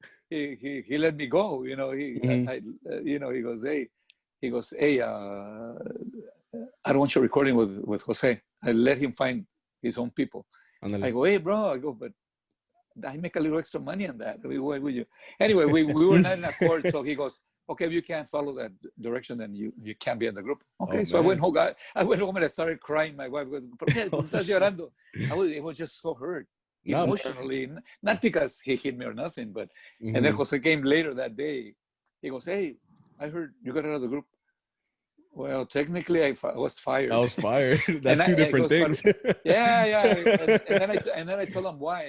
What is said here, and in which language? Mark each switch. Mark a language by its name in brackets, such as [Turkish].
[English] He let me go, you know. He goes, hey, I don't want you recording with Jose. I let him find his own people. I go, hey, bro. But I make a little extra money on that. Why would you? Anyway, we were not in accord. So he goes, okay, if you can't follow that direction, then you can't be in the group. Okay, so I went home and I started crying. My wife goes, [Spanish] ¿Por qué estás llorando? [English] I was just so hurt emotionally, not because he hit me or nothing, but and then Jose came later that day. He goes, hey, I heard you got out of the group. Well, technically, I was fired. I was fired. That's two different things. Yeah. And then I told him why.